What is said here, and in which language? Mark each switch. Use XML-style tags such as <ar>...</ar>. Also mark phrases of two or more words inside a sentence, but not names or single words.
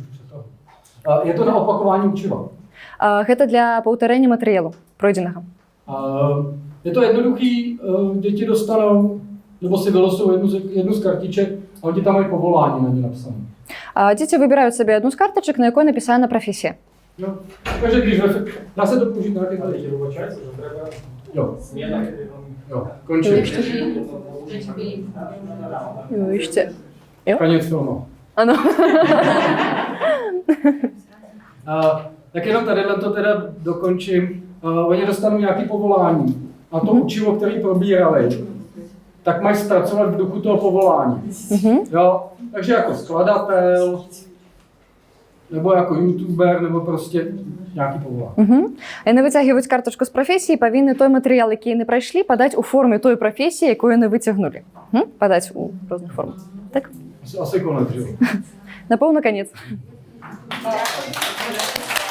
<cs>Je to na opakování učiva.</cs> <be>Гэта для паўтарэння матэрыялу пройдзенага.</be> <cs>Je to jednoduchý, děti dostanou, nebo si vylosují jednu z kartiček a oni tam mají povolání na ní napsané.</cs> <be>Дзеці выбіраюць сабе адну з картачак, на якой напісана прафесія.</be> <cs>Jo. Takže když dá se to použít na jaké</cs> <uk>Ale вибачається, що треба</uk> <cs>Jo,</cs> <uk>зміна.</uk> <cs>jo, končím. Ještě. Konec filmu. Ano. Tak jenom tadyhle to teda dokončím. Oni dostanou nějaké povolání a to učivo, který probírali, tak mají zpracovat v duchu toho povolání. Jo? Takže jako skladatel, nebo jako youtuber, nebo prostě nějaký povolání.</cs> <be>Яны выцягваюць картачку з прафесіі, павінны той матэрыял, які яны прайшлі, падаць у форме той прафесіі, якую яны выцягнулі. Падаць у розных формах. Так?</be> <cs>Asi konec, že jo?</cs> <be>Напэўна, канец.</be> <uk>Дякую.</uk>